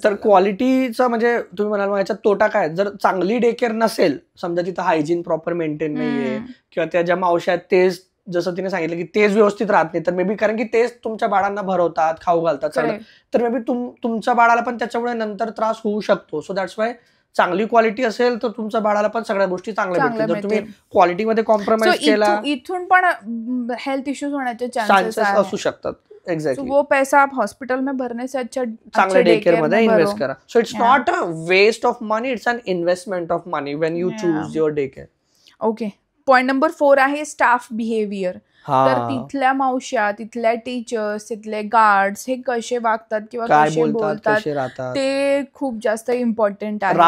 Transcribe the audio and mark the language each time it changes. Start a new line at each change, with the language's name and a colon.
Marathi: तर क्वालिटीचा म्हणजे तुम्ही म्हणाल याच्यात तोटा काय, जर चांगली डे केअर नसेल, समजा तिथं हायजीन प्रॉपर मेंटेन नाहीये किंवा त्या ज्या मावश्या आहेत तेच जसं तिने सांगितलं की तेच व्यवस्थित राहत नाही, तर मे बी कारण की तेच तुमच्या बाळांना भरवतात, खाऊ घालतात, तर मे बी तुमच्या बाळाला पण त्याच्यामुळे नंतर त्रास होऊ शकतो.
English: so that's why
Marathi: चांगली क्वालिटी असेल तर तुमच्या बाळाला पण सगळ्या गोष्टी चांगल्या भेटतील. जर तुम्ही क्वालिटीमध्ये कॉम्प्रोमाइज केला, इथून पण हेल्थ इश्यूज होण्याचे चान्सेस असू शकतात. एक्झॅक्टली.
Hindi: वो पैसा आप हॉस्पिटल में भरने से अच्छा
Marathi: चांगल्या डे केअर मध्ये इन्व्हेस्ट करा.
English: So it's not a waste of money, it's an investment of money when you choose your day care. Okay.
Marathi: Point number 4 आहे स्टाफ बिहेवियर. तर तिथल्या मावश्या, तिथल्या टीचर्स, तिथले गार्ड्स हे कसे वागतात किंवा कसे बोलतात ते खूप जास्त इम्पॉर्टंट आहे.